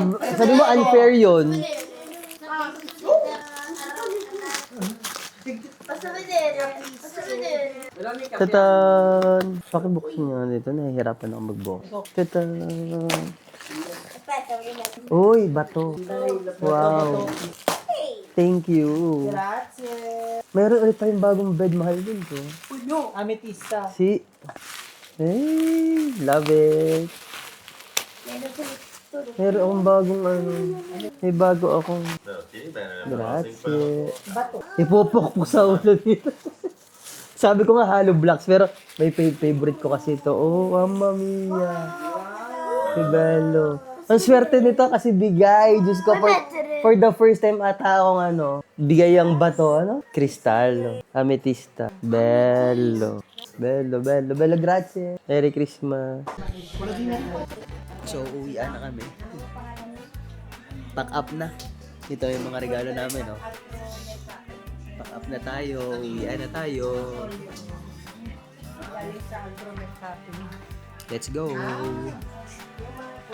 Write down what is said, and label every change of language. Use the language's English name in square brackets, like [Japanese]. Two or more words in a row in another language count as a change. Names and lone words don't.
[Filipino] Sabi mo, unfair yun. Tatan! Pakibuksan niya dito. Nahihirapan ako mag-box. Tatan! Uy, bato. [English] Wow. Thank you. [Filipino] Meron ulit tayong bagong bed, mahal din to. Ametista. [English] Si... Hey, love it. [Filipino] Meron akong bagong may bago akong... Grazie. Ipupukpuk sa ulo dito. Sabi ko nga [English] hollow blocks, [Filipino] pero may favorite ko kasi ito. [Italian] Oh, mamma mia. Si Bello. [Filipino] Ang swerte nito kasi bigay. Diyos ko, [English] for the first time [Filipino] ata akong bigay ang bato, kristal, ametista. [Italian] Bello. Bello, grazie. [English] Merry Christmas. So, [Filipino] uwian na kami. [English] Pack up [Filipino] na. Ito yung mga regalo namin, [English] Pack up [Filipino] na tayo. Uwian na tayo. [English] Let's go.